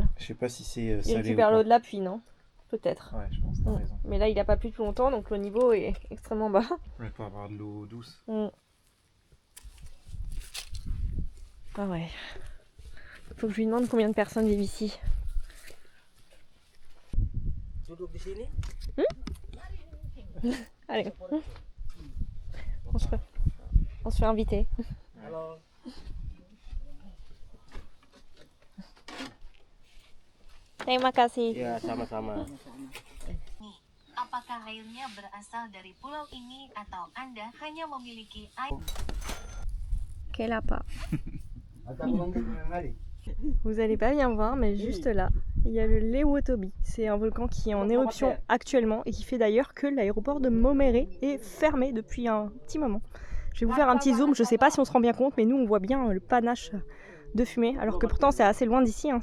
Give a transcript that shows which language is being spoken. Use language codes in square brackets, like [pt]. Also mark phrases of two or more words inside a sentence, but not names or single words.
[fr] Je sais pas si c'est Il salé ou récupère pas. l'eau de la pluie, non? Peut-être. Ouais, je pense, t'as raison. Mais là, il a pas plu depuis longtemps, donc le niveau est extrêmement bas. Mais pour avoir de l'eau douce. Ah ouais. Faut que je lui demande combien de personnes vivent ici. [id] Duduk di sini. [fr] Allez. On se fait inviter. [id] Halo. Terima kasih. Ya, sama-sama. Apakah airnya berasal dari pulau ini atau Anda hanya memiliki air? [fr] Quel appât. Vous allez pas bien voir, mais juste là, il y a le Lewotobi. C'est un volcan qui est en éruption actuellement et qui fait d'ailleurs que l'aéroport de Momere est fermé depuis un petit moment. Je vais vous faire un petit zoom, je sais pas si on se rend bien compte, mais nous on voit bien le panache de fumée, alors que pourtant c'est assez loin d'ici, hein.